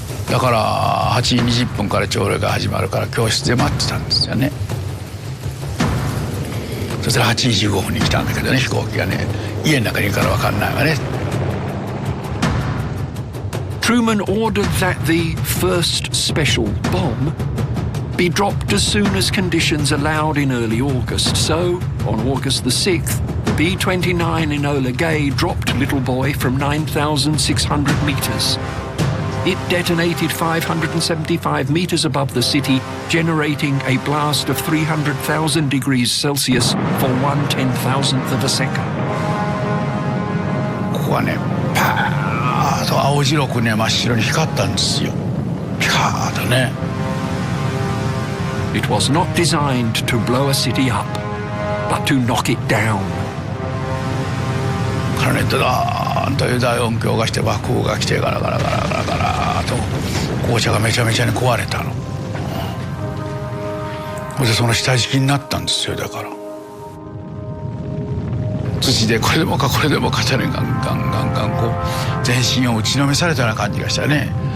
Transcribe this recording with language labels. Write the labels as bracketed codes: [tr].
[ja] だから8時20分から朝礼が始まるから教室で待ってたんですよね。そしたら8時15分に来たんだけどね、飛行機がね、家の中にいるから分かんないわね。 [en] Truman ordered that the first special bomb be dropped as soon as conditions allowed in early August. So, on August the 6th, the B-29 Enola Gay dropped Little Boy from 9,600 meters. It detonated 575 meters above the city, generating a blast of 300,000 degrees Celsius for 1/10,000th of a second. [ja] ここはね、パーッと青白くね、真っ白に光ったんですよ。ピカーッとね。 [en] It was not designed to blow a city up, but to knock it down. [ja] からね、ドーンという大音響がして爆風が来てガラガラガラガラガラと校舎がめちゃめちゃに壊れたの。それでその下敷きになったんですよ。だから土でこれでもかこれでもかってね、ガンガンガンガンこう全身を打ちのめされたような感じがしたね。